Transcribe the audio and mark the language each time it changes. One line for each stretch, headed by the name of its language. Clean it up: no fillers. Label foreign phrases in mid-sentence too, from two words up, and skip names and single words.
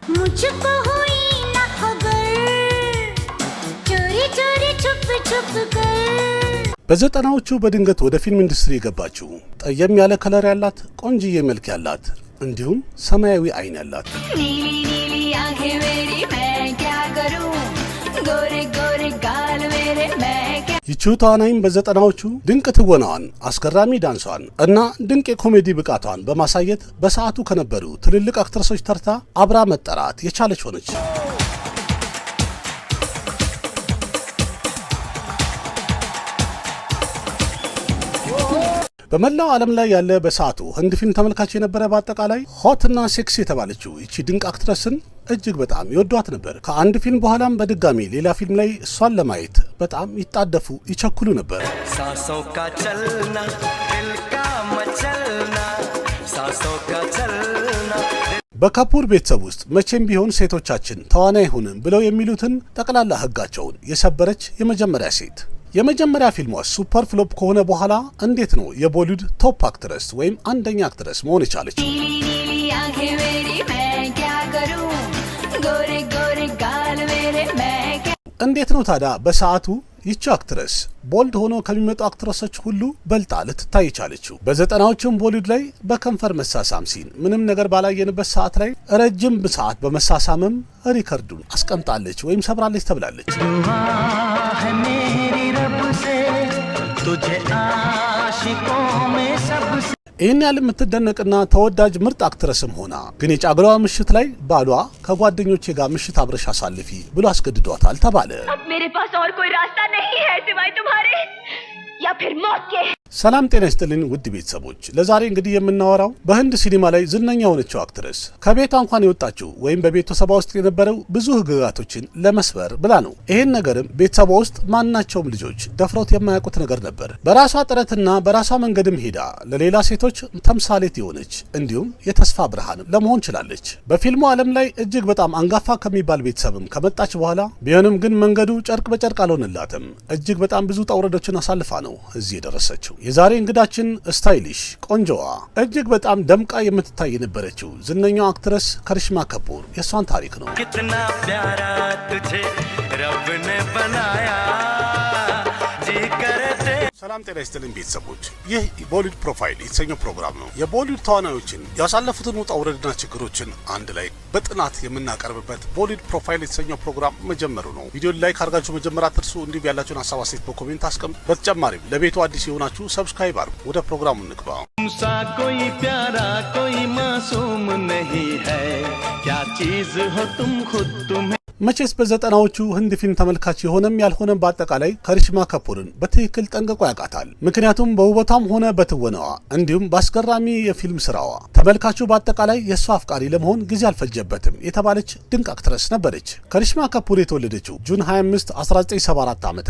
Hindi: मुझको हुई ना खबर चोरी चोरी छुप छुप कर
Amharic: በዘጠናዎቹ በድንገት ወደ ፊልም ኢንዱስትሪ የገባችው ጠየም ያለ ከለር ያላት ቆንጂዬ መልክ ያላት እንዲሁም ሰማያዊ አይን ያላት
Hindi: नीली नीली आंखें मेरी मैं क्या करूं गोरे गोरे गाल मेरे मैं क्या
Amharic: ይቺው ተዋናይም በዘጠናዎቹ ድንቅ ትወናዋን አስገራሚ ዳንሷን እና ድንቅ የኮሜዲ ብቃቷን በማሳየት በሰዓቱ ከነበሩ ትልልቅ አክትረሶች ተርታ አብራ መጠራት የቻለች ሆነች። በመላው ዓለም ላይ ያለ በሰዓቱ ህንድ ፊልም ተመልካች የነበረ በአጠቃላይ ሆትና ሴክስ የተባለችው ይቺ ድንቅ አክትረስን እጅግ በጣም ይወዷት ነበር። ከአንድ ፊልም በኋላም በድጋሚ ሌላ ፊልም ላይ እሷን ለማየት በጣም ይጣደፉ ይቸኩሉ ነበር።
Hindi: सांसों का चलना दिल का मचलना सांसों का चलना
Amharic: በካፑር ቤተሰብ ውስጥ መቼም ቢሆን ሴቶቻችን ተዋናይ ሁንም ብለው የሚሉትን ጠቅላላ ህጋቸውን የሰበረች የመጀመሪያ ሴት የመጀመሪያ ፊልሟ
English: super flop
Amharic: ከሆነ በኋላ እንዴት ነው የቦሊውድ
English: top actress
Amharic: ወይም አንደኛ አክትረስ መሆን የቻለች?
Hindi: नीली नीली आंखें मेरी मैं क्या करूं गोरे गोरे गाल मेरे मैं क्या
Amharic: እንዴት ነው ታዲያ በሰዓቱ ይቺ አክትረስ ቦልድ ሆኖ ከሚመጡ አክትረሶች ሁሉ በልጣ ልትታይ ቻለችው? በዘጠናዎቹም ቦሊውድ ላይ በከንፈር መሳሳም ሲን ምንም ነገር ባላየንበት ሰዓት ላይ ረጅም ሰዓት በመሳሳምም ሪከርዱን አስቀምጣለች ወይም ሰብራለች ተብላለች።
Hindi: दुआ है मेरी रब से तुझे आशिकों में सबसे
Amharic: ይህን ያህል የምትደነቅና ተወዳጅ ምርጥ አክትረስም ሆና ግን የጫጉላዋ ምሽት ላይ ባሏ ከጓደኞቼ ጋር ምሽት አብረሽ አሳልፊ ብሎ አስገድዷታል ተባለ።
Hindi: अब मेरे पास और कोई रास्ता नहीं है सिवाय तुम्हारे या फिर मौत के
Amharic: ሰላም ጤና ይስጥልን ውድ ቤተሰቦች፣ ለዛሬ እንግዲህ የምናወራው በህንድ ሲኒማ ላይ ዝነኛ የሆነችው አክትረስ ከቤቷ እንኳን የወጣችው ወይም በቤተሰቧ ውስጥ የነበረው ብዙ ህግጋቶችን ለመስበር ብላ ነው። ይሄን ነገርም ቤተሰቧ ውስጥ ማናቸውም ልጆች ደፍሮት የማያውቁት ነገር ነበር። በራሷ ጥረትና በራሷ መንገድም ሄዳ ለሌላ ሴቶች ተምሳሌት የሆነች እንዲሁም የተስፋ ብርሃን ለመሆን ችላለች። በፊልሙ ዓለም ላይ እጅግ በጣም አንጋፋ ከሚባል ቤተሰብም ከመጣች በኋላ ቢሆንም ግን መንገዱ ጨርቅ በጨርቅ አልሆነላትም። እጅግ በጣም ብዙ ውጣውረዶችን አሳልፋ ነው እዚህ የደረሰችው። የዛሬ እንግዳችን ስታይሊሽ ቆንጆዋ እጅግ በጣም ደምቃ የምትታይ የነበረችው ዝነኛው አክትረስ ከሪሽማ ከፑር የሷን ታሪክ ነው።
Hindi: कितना प्यारा तुझे रब ने बनाया जी करते
Amharic: ሰላም ጤና ይስጥልን ቤተሰቦች፣ ይህ ቦሊውድ ፕሮፋይል የተሰኘው ፕሮግራም ነው። የቦሊውድ ተዋናዮችን ያሳለፉትን ውጣ ውረድና ችግሮችን አንድ ላይ በጥናት የምናቀርብበት ቦሊውድ ፕሮፋይል የተሰኘው ፕሮግራም መጀመሩ ነው። ቪዲዮን ላይክ አድርጋችሁ መጀመር አትርሱ። እንዲሁም ያላችሁን ሀሳብ አስተያየት በኮሜንት አስቀምጡ። በተጨማሪም ለቤቱ አዲስ የሆናችሁ ሰብስክራይብ አድርጉ። ወደ ፕሮግራሙ እንግባ።
Hindi: सा कोई प्यारा कोई मासूम नहीं है क्या चीज हो तुम खुद तुम्हें
Amharic: መቼስ በዘጠናዎቹ ህንድ ፊልም ተመልካች የሆነም ያልሆነም በአጠቃላይ ከሪሽማ ከፑርን በትክክል ጠንቅቆ ያውቃታል። ምክንያቱም በውበቷም ሆነ በትወናዋ እንዲሁም በአስገራሚ የፊልም ስራዋ ተመልካቹ በአጠቃላይ የእሷ አፍቃሪ ለመሆን ጊዜ አልፈጀበትም የተባለች ድንቅ አክትረስ ነበረች። ከሪሽማ ከፑር የተወለደችው ጁን 25 1974 ዓ.ም